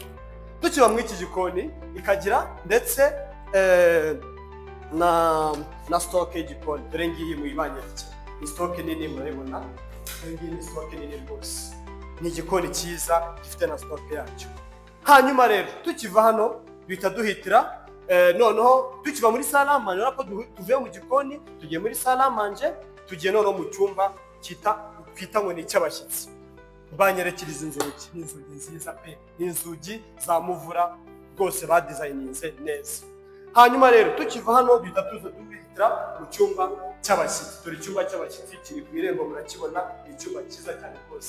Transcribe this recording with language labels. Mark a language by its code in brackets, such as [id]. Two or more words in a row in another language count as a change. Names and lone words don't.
[rw] Tukiba muri iki gikoni ikagira ndetse na stock y'igikoni, dore ngiyi muyibanyerekera, ni stock nini murabibona, dore ngiyi ni stock nini rwose. Ni igikoni cyiza gifite na stock yacyo. Hanyuma rero tukiva hano duhita duhitira noneho tukiva muri [fr] salle à manger, [rw] urako tuvuye mu gikoni tugiye muri [fr] salle à manger, [rw] tugiye noneho mu cyumba twita ngo ni icy'abashyitsi. Banyerekeriza inzugi, ni inzugi nziza pe, ni inzugi za muvura rwose badesigninze neza. Hanyuma rero tukiva hano duhita duhitira mu cyumba cy'abashyitsi. Dore icyumba cy'abashyitsi kiri ku irembo, murakibona, ni icyumba cyiza cyane rwose.